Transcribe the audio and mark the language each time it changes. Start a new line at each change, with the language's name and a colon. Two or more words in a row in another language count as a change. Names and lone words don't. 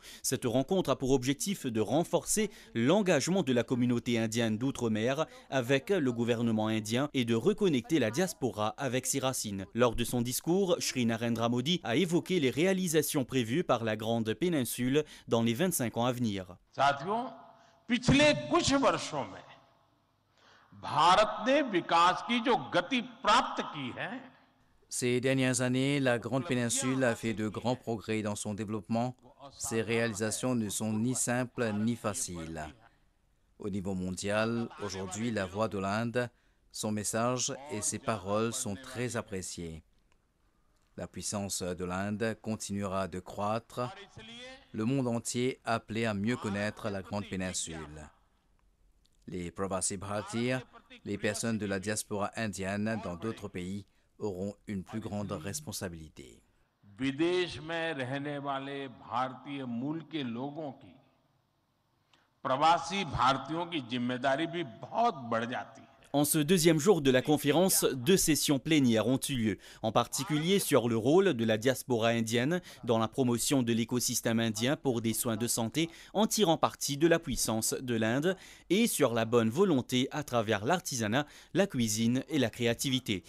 French: Cette rencontre a pour objectif de renforcer l'engagement de la communauté indienne d'outre-mer avec le gouvernement indien et de reconnecter la diaspora avec ses racines. Lors de son discours, Sri Narendra Modi a évoqué les réalisations prévues par la grande péninsule dans les 25 ans à venir.
Hindi: साथियों, पिछले कुछ वर्षों में भारत ने विकास की जो गति प्राप्त की है.
French: Ces dernières années, la Grande Péninsule a fait de grands progrès dans son développement. Ces réalisations ne sont ni simples ni faciles. Au niveau mondial, aujourd'hui, la voix de l'Inde, son message et ses paroles sont très appréciées. La puissance de l'Inde continuera de croître. Le monde entier appelé à mieux connaître la Grande Péninsule. Les Pravasi Bharatiya, les personnes de la diaspora indienne dans d'autres pays, auront une plus grande responsabilité.
Hindi: विदेश में रहने वाले भारतीय मूल के लोगों की प्रवासी भारतीयों की जिम्मेदारी भी बहुत बढ़ जाती है.
French: En ce deuxième jour de la conférence, 2 sessions plénières ont eu lieu, en particulier sur le rôle de la diaspora indienne dans la promotion de l'écosystème indien pour des soins de santé en tirant parti de la puissance de l'Inde et sur la bonne volonté à travers l'artisanat, la cuisine et la créativité.